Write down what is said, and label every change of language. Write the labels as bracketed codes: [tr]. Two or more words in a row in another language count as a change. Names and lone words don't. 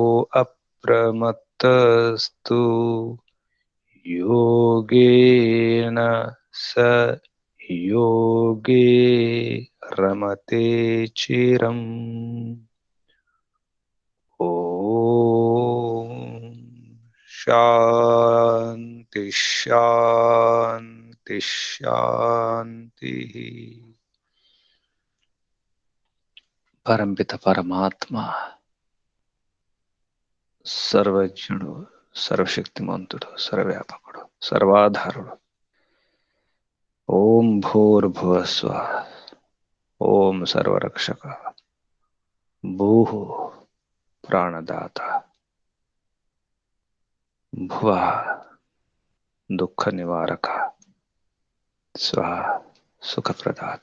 [sa] अप्रमत्तस्तु योगेन स योगे रमते चिरम् ॐ शान्ति शान्ति शान्तिः। परमपिता परमात्मा [te] సర్వజ్ఞుడు, సర్వశక్తిమంతుడు, సర్వవ్యాపకుడు, సర్వాధారుడు. [sa] ఓం భూర్భువస్వ ఓం సర్వరక్షక భూః ప్రాణదాత భువః దుఃఖ నివారక స్వః సుఖప్రదాత.